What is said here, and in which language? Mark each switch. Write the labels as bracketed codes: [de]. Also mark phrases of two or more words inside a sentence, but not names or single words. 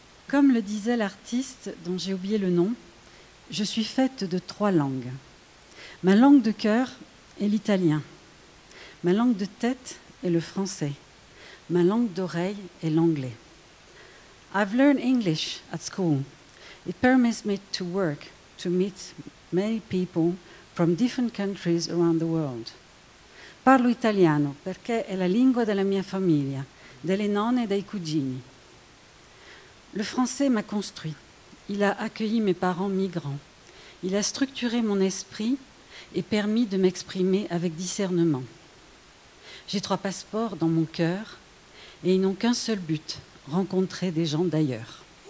[fr] Comme le disait l'artiste dont j'ai oublié le nom, je suis faite de 3 langues. Ma langue de cœur est l'italien. Ma langue de tête est le français. Ma langue d'oreille est l'anglais. [en] I've learned English at school. It permits me to work, to meet many people from different countries around the world. [it] Parlo italiano perché è la lingua della mia famiglia, delle nonne e dei cugini. [fr] Le français m'a construit. Il a accueilli mes parents migrants. Il a structuré mon esprit et permis de m'exprimer avec discernement. J'ai 3 passeports dans mon cœur et ils n'ont qu'un seul but, rencontrer des gens d'ailleurs.